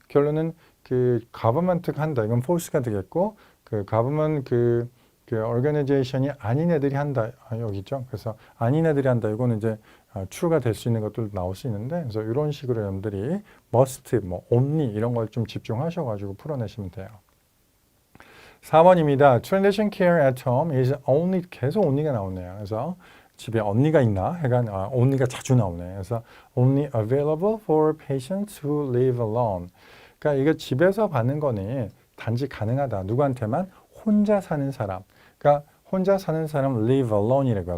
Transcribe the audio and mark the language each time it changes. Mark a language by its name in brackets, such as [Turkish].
[Korean] 결론은 그 government가 한다. 이건 false가 되겠고 그 government 그 organization이 아닌 애들이 한다. 여기죠. 그래서 아닌 애들이 한다. 이거는 이제 true가 될 수 있는 것도 나올 수 있는데 그래서 이런 식으로 여러분들이 must, 뭐 only 이런 걸 좀 집중하셔가지고 풀어내시면 돼요. 4번입니다. [English] Transition care at home is only, [Korean] 계속 only가 나오네요. 그래서 집에 언니가 있나? 해간 only가 자주 나오네. 그래서 [English] only available for patients who live alone. [Korean] 그러니까 이거 집에서 받는 거는 단지 가능하다. 누구한테만? 혼자 사는 사람. 그러니까 혼자 사는 사람 live alone이라고요.